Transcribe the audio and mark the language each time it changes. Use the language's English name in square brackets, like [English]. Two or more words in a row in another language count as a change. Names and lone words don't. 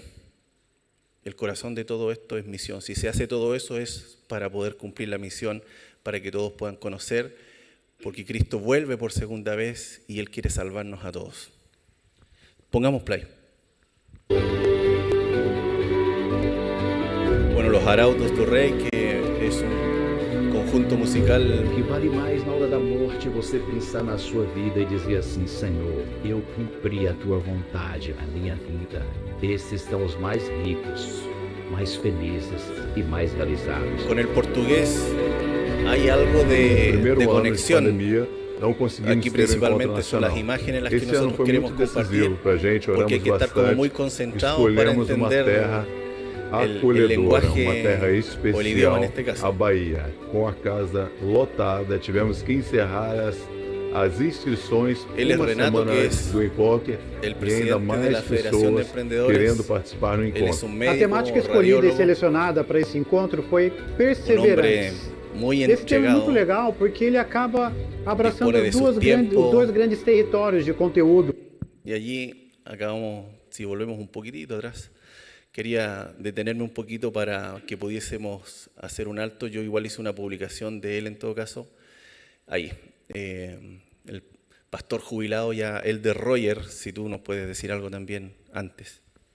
[Spanish] El corazón de todo esto es misión. Si se hace todo eso es para poder cumplir la misión, para que todos puedan conocer, porque Cristo vuelve por segunda vez y Él quiere salvarnos a todos. Pongamos play. Bueno, los Arautos do Rei, que es un conjunto musical [Portuguese] Que vale mais na hora da morte você pensar na sua vida e dizer assim: Senhor, eu cumpri a tua vontade na minha vida. Esses são os mais ricos, mais felizes e mais realizados. [Spanish] con el portugués hay algo de [Portuguese] Primeiro ano de [Spanish] conexión. [Portuguese] pandemia, não conseguimos [Spanish] Aquí [Portuguese] ter um encontro [Spanish] principalmente son las [Portuguese] nacional. [Spanish] imágenes las que [Portuguese] Esse ano [Spanish] nosotros [Portuguese] foi [Spanish] queremos [Portuguese] muito [Spanish] compartir, [Portuguese] decisivo para a gente, [Spanish] porque hay [Portuguese] oramos [Spanish] que estar como muy [Portuguese] bastante, [Spanish] concentrados para [Portuguese] escolhemos uma [Spanish] entender [Portuguese] terra [Spanish] el [Portuguese] acolhedora, [Spanish] lenguaje [Portuguese] uma terra [Spanish] o el [Portuguese] especial, [Spanish] idioma en este caso. [Portuguese] a Bahia, com a casa lotada, tivemos que encerrar as inscrições Ele é uma Renato, semana que antes é do encontro, [Spanish] el [Portuguese] e [Spanish] presidente [Portuguese] ainda [Spanish] de [Portuguese] mais [Spanish] la Federación de [Portuguese] pessoas [Spanish] Emprendedores. [Portuguese] querendo participar no [Spanish] Él es [Portuguese] encontro. [Spanish] un [Portuguese] A [Spanish] médico, [Portuguese] temática escolhida e [Spanish] radiólogo, [Portuguese] selecionada para esse encontro foi [Spanish] un hombre [Portuguese] perseverança. [Spanish] muy [Portuguese] Esse tema é [Spanish] entregado. [Portuguese] muito legal porque ele acaba abraçando [Spanish] Dispone de su [Portuguese] os [Spanish] tiempo. [Portuguese] dois grandes territórios de conteúdo. [Spanish] Y allí acabamos, si volvemos un poquitito atrás, quería detenerme un poquito para que pudiésemos hacer un alto. Yo igual hice una publicación de él en todo caso. Ahí, el pastor jubilado ya, Elder Roger, si tú nos puedes decir algo también antes.